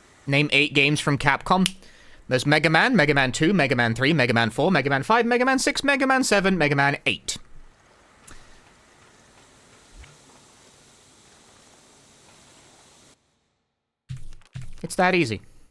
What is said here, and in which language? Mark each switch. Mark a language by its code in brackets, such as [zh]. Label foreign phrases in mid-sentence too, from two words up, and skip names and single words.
[en] Name 8 games from Capcom. There's Mega Man, Mega Man 2, Mega Man 3, Mega Man 4, Mega Man 5, Mega Man 6, Mega Man 7, Mega Man 8. It's that easy.